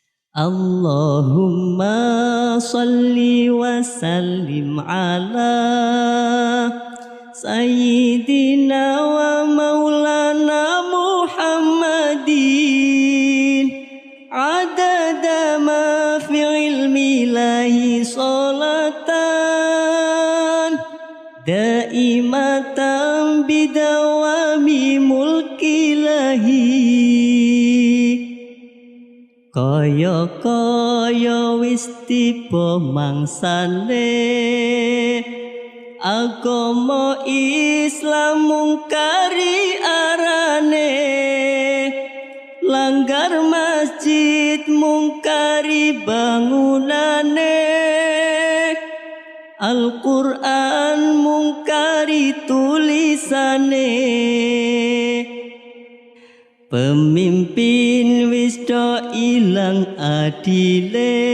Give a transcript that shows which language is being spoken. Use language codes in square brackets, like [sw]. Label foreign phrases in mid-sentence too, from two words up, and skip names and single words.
[ar] اللهم صل وسلم على سيدنا ومولانا محمد عدد ما في علم الله صلاة دائمة بدوام ملك الله [jv] kaya wis tiba mangsane agama Islam mungkari arane langgar masjid mungkari bangunane Al-Qur'an mungkari tulisane pemimpin wis do ilang adile